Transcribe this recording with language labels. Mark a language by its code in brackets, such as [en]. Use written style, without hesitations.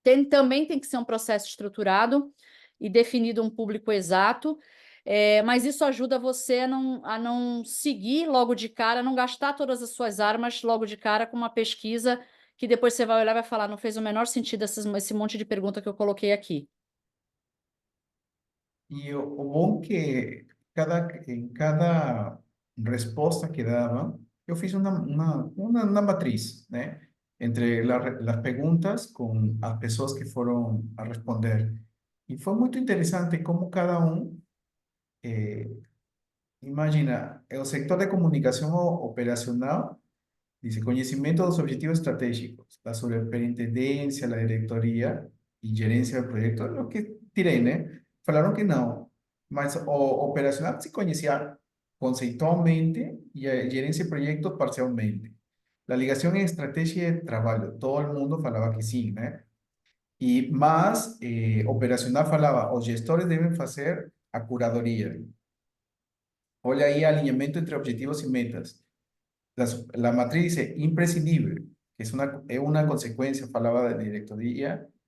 [pt] Também tem que ser um processo estruturado e definido um público exato, mas isso ajuda você a não seguir logo de cara, não gastar todas as suas armas logo de cara com uma pesquisa que depois você vai olhar e vai falar, não fez o menor sentido esse monte de pergunta que eu coloquei aqui. [es] y o bom que en cada respuesta que daba, yo fiz una matriz, né? Entre las preguntas con las personas que fueron a responder. Y fue muy interesante cómo cada uno, eh, imagina, el sector de comunicación operacional. Dice, conocimiento de los objetivos estratégicos, la superintendencia, la directoria y gerencia del proyecto, lo que tirei, né? [pt] Falaram que não, mas o operacional se conhecia conceitualmente [es] y a gerencia de proyectos parcialmente. La ligación en estrategia de trabajo, todo el mundo falaba que sí, né? Y más operacional falaba, os gestores deben hacer a curadoria. [pt] Olha aí alinhamento [es] entre objetivos y metas. La matriz dice imprescindible, que es una consecuencia, falaba de la directoría.